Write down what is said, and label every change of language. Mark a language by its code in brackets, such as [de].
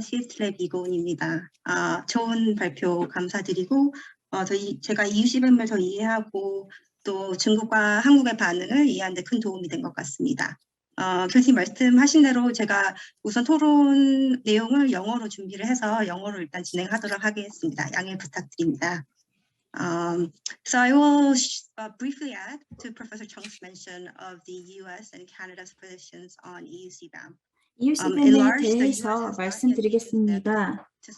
[ko] CSLab 이고은입니다. 좋은 발표 감사드리고 제가 EU CBAM을 더 이해하고 또 중국과 한국의 반응을 이해하는 데 큰 도움이 된 것 같습니다. 교수님 말씀하신 대로 제가 우선 토론 내용을 영어로 준비를 해서 영어로 일단 진행하도록 하겠습니다. 양해 부탁드립니다. [en] So I will briefly add to Professor Chung's mention of the US and Canada's positions on EU CBAM. [ko] EU CBAM에 대해서 말씀드리겠습니다.